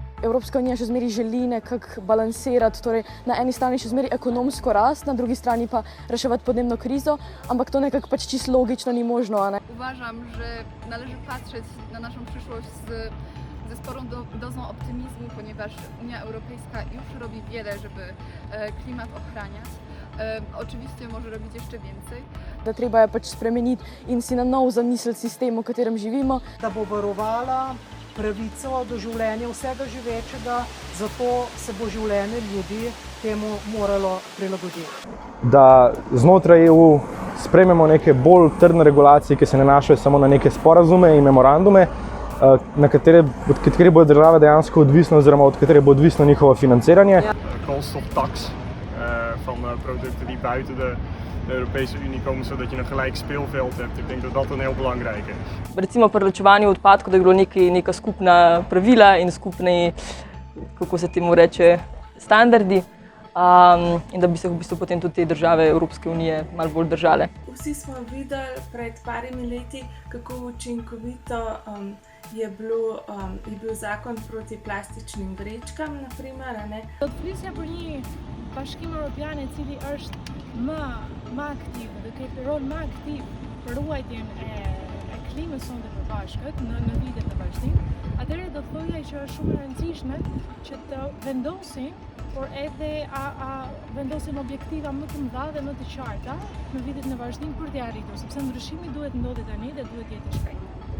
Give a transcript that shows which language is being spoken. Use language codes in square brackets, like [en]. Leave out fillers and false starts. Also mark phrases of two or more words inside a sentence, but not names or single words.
[sl] Evropska unija še zmeri želi nekako balansirati, torej na eni strani še zmeri ekonomsko rast, na drugi strani pa reševati podnebno krizo, ampak to nekako pač čisto logično ni možno. [pl] Uważam, że należy patrzeć na naszą przyszłość ze sporą dozą optymizmu, ponieważ Unia Europejska już robi wiele, żeby klimat ochraniać. Oczywiście może robić jeszcze więcej. [sl] Da treba je pač spremeniti in si na novo zamisliti sistem, v katerem živimo. Da bo varovala pravico do življenja vsega živečega, zato se bo življenje ljudi temu moralo prilagoditi. Da znotraj EU sprejmemo neke bolj trdne regulacije, ki se nanašajo samo na neke sporazume in memorandume, od katerih bodo države dejansko odvisne oziroma od katerih bo odvisno njihovo financiranje. [nl] Koolstoftax van producten die buiten de Europese Unie komen, zodat je een gelijk speelveld hebt. Ik denk dat dat een heel belangrijk is. [sl] Recimo pri ločevanju odpadkov, da je bilo neka skupna pravila in skupni, kako se temu reče, standardi. In da bi se v bistvu potem tudi te države Evropske unije malo bolj držale. Vsi smo videli pred parimi leti, kako učinkovito je bil zakon proti plastičnim vrečkam, naprimer. [sq] Odkrycia byli bashkimi Europiane, cili është më aktiv, dhe këtë rol më aktiv për ruajtjen e klimës sonde të bashkët në vitet të vazhdim, atëherë do thoja që është shumë e rëndësishme që të vendosin, por edhe vendosin objektiva më të mëdha dhe më të qarta në vitet në vazhdim për t'i arritur, sepse ndryshimi duhet ndodhi tani dhe duhet jetë i shpejtë.